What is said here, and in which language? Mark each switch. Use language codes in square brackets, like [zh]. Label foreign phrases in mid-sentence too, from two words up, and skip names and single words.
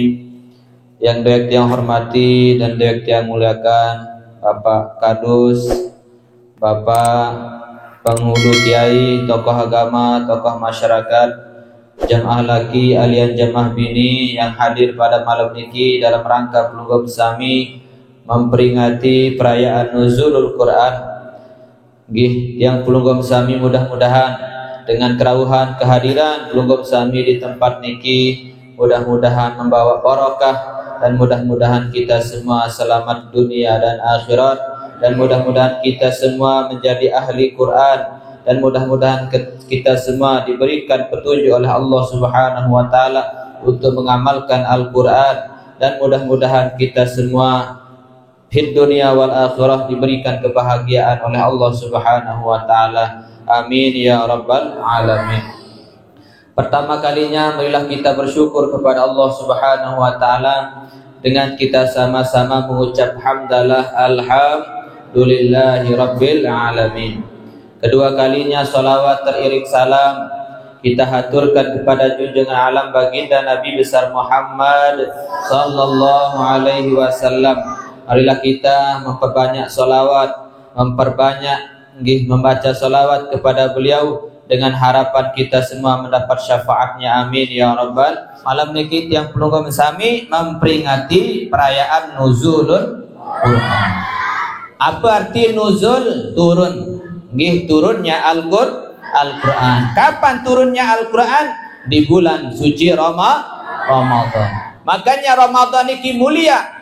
[id] Yang dewek yang hormati dan dewek yang muliakan Bapak Kadus, Bapak penghulu kiai, tokoh agama, tokoh masyarakat, jamaah laki alian jamaah bini yang hadir pada malam ini dalam rangka [sas] pelunggum sami [id] memperingati perayaan [ar] nuzulul Quran. [id] Yang [sas] pelunggum sami [id] mudah-mudahan dengan kerauhan kehadiran [sas] pelunggum sami [id] di tempat niki mudah-mudahan membawa barokah, dan mudah-mudahan kita semua selamat dunia dan akhirat, dan mudah-mudahan kita semua menjadi ahli Quran, dan mudah-mudahan kita semua diberikan petunjuk oleh Allah [ar] Subhanahu wa taala [id] untuk mengamalkan Al-Quran, dan mudah-mudahan kita semua [ar] fid dunia wal akhirah [id] diberikan kebahagiaan oleh Allah [ar] Subhanahu wa taala. Amin ya rabbal alamin. [id] Pertama kalinya marilah kita bersyukur kepada Allah [ar] Subhanahu wa taala [id] dengan kita sama-sama mengucap hamdalah [ar] alhamdulillahi rabbil alamin. [id] Kedua kalinya salawat teriring salam kita haturkan kepada junjungan alam baginda Nabi besar Muhammad [ar] sallallahu alaihi wasallam. [id] Marilah kita memperbanyak salawat, membaca salawat kepada beliau dengan harapan kita semua mendapat syafaatnya. [ar] Amin ya rabbal. [id] Malam niki yang [sas] pelunggum sami [id] memperingati perayaan [ar] nuzulul Quran. [id] Apa arti nuzul? Turun. Turunnya Al-Quran. Kapan turunnya Al-Quran? Di bulan suci Ramadan. Makanya Ramadan ini mulia.